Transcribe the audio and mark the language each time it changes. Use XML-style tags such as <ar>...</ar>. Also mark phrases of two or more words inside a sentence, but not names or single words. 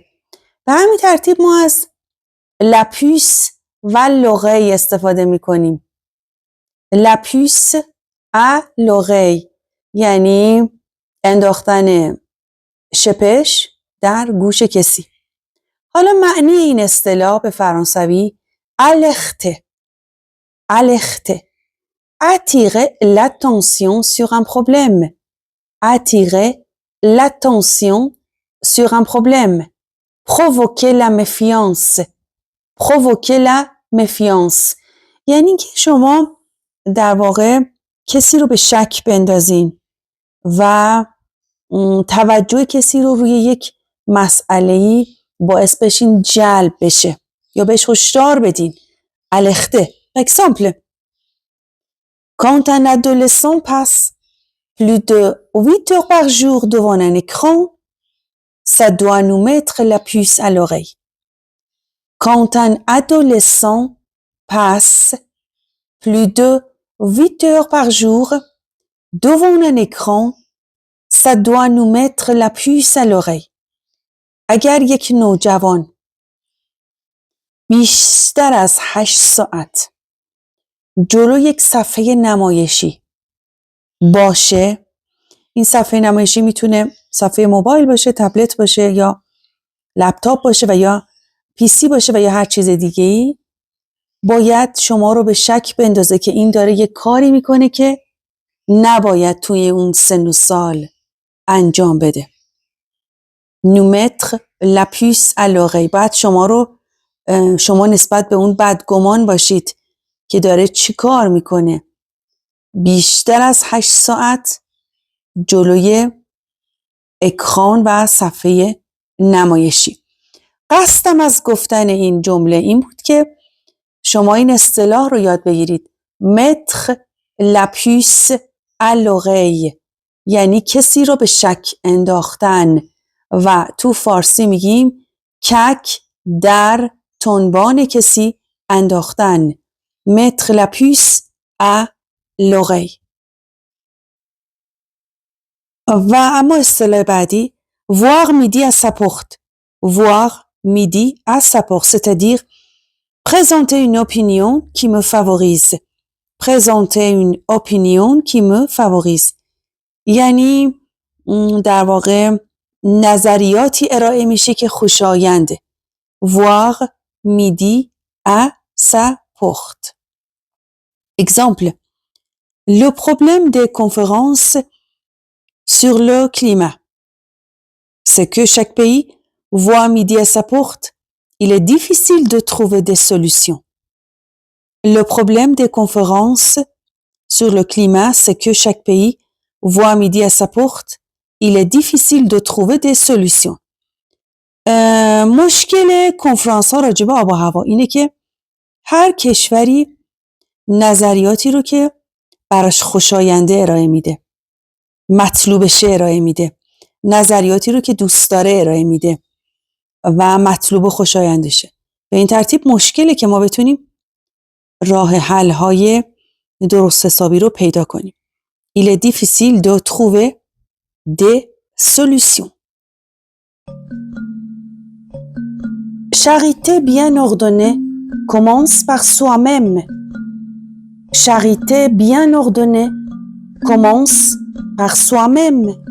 <fa>به همین ترتیب ما از</fa> <fr>la puce à l'oreille</fr> <fa>استفاده میکنیم.</fa> <fr>la puce à l'oreille</fr> <fa>یعنی انداختن شپش در گوش کسی. حالا معنی این اصطلاح به فرانسوی</fa> <fr>alerter، alerter، attirer l'attention sur un problème، attirer l'attention sur un problème، provoquer la méfiance، provoquer la méfiance</fr> <fa>یعنی که شما در واقع کسی رو به شک بندازین و توجه کسی رو روی یک مسئله‌ای باعث بشین جلب بشه یا بهش هشدار بدین.</fa> <fr>alerter. Par exemple, quand un adolescent passe plus de 8 heures par jour devant un écran, ça doit nous mettre la puce à l'oreille. Quand un adolescent passe plus de 8 heures par jour devant un écran, ça doit nous mettre la puce à l'oreille.</fr> <fa>اگر یک نوجوان بیشتر از 8 ساعت جلو یک صفحه نمایشی باشه، این صفحه نمایشی میتونه صفحه موبایل باشه، تبلت باشه یا لپتاپ باشه و یا پیسی باشه و یا هر چیز دیگه‌ای، باید شما رو به شک بندازه که این داره یک کاری میکنه که نباید توی اون سن و سال انجام بده.</fa> <fr>nous mettre la puce à l'oreille،</fr> <fa>بعد شما نسبت به اون بدگمان باشید که داره چی کار میکنه بیشتر از 8 ساعت جلوی اکران و صفحه نمایشی. قصدم از گفتن این جمله این بود که شما این اصطلاح رو یاد بگیرید.</fa> <fr>mettre la puce à l'oreille</fr> <fa>یعنی کسی رو به شک انداختن و تو فارسی میگیم کک در تنبان کسی انداختن.</fa> <fr>mettre la puce à l'oreille.</fr> <fa>و اما اصطلاح بعدی</fa> <fr>voir midi à sa porte. voir midi à sa porte c'est-à-dire présenter une opinion qui me favorise. présenter une opinion qui me favorise</fr> <fa>یعنی در واقع نظریاتی ارائه میشه که خوشاینده.</fa> <fr>voir midi à sa porte. Exemple, le problème des conférences sur le climat, c'est que chaque pays voit midi à sa porte. Il est difficile de trouver des solutions. Le problème des conférences sur le climat, c'est que chaque pays voit midi à sa porte. Il est difficile de trouver des solutions.</fr> <fa>مشکل کنفرانس ها راجع به آب و هوا اینه که هر کشوری نظریاتی رو که براش خوشاینده ارائه میده، مطلوبشه ارائه میده، نظریاتی رو که دوست داره ارائه میده و مطلوب و خوشایندشه. به این ترتیب مشکله که ما بتونیم راه حل های درست حسابی رو پیدا کنیم.</fa> <fr>Il est difficile de trouver des solutions. Charité bien ordonnée commence par soi-même. Charité bien ordonnée commence par soi-même.</fr>